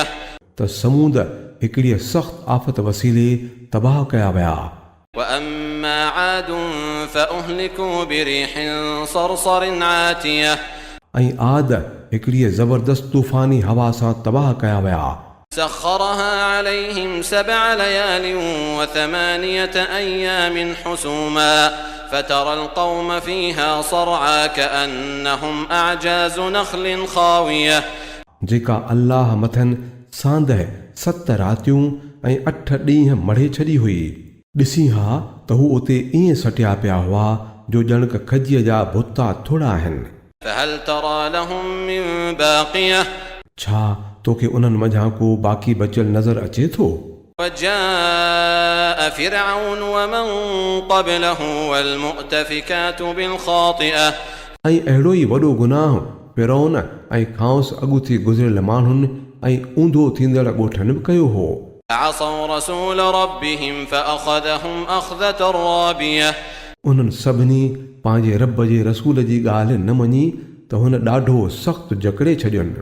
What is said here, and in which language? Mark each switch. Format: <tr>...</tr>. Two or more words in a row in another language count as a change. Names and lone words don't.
<sd>त समूद हिकिड़ी सख़्त आफ़त वसीले तबाह कया विया।</sd> <ar>وأما عاد فأهلكوا بريح صرصر عاتية</ar> <sd>ऐं आद हिकिड़ी ज़बरदस्त तूफ़ानी हवा सां तबाह कया विया।</sd> <ar>سخرها عليهم سبع ليال وثمانية أيام حسوما فترى القوم فيها صرعى كأنهم أعجاز نخل خاوية.</ar> <sd>जेका अल्लाह मथनि सांदह 7 रातियूं ऐं 8 ॾींहं मढ़े छॾी हुई। ॾिसी हा त हू उते ईअं सटिया पिया हुआ जो ॼणक खजीअ जा भुता थोड़ा आहिनि।</sd> <ar>فهل ترى لهم من باقية</ar> <sd>छा तोखे उन्हनि मंझां को बाक़ी बचियल नज़र अचे थो?</sd> <ar>وجاء فرعون ومن قبله والمؤتفكات بالخاطئة</ar> <sd>ऐं अहिड़ो ई वॾो गुनाह फ़िरौन ऐं खांसि अॻु थी गुज़िरियल माण्हुनि ऐं ऊंधो थींदड़ ॻोठनि बि कयो हो।</sd> <ar>عصوا رسول ربهم فأخذهم أخذة رابية</ar> <sd>उन्हनि सभिनी पंहिंजे रब जे रसूल जी ॻाल्हि न मञी त हुन ॾाढो सख़्तु जकड़े छॾियनि।</sd>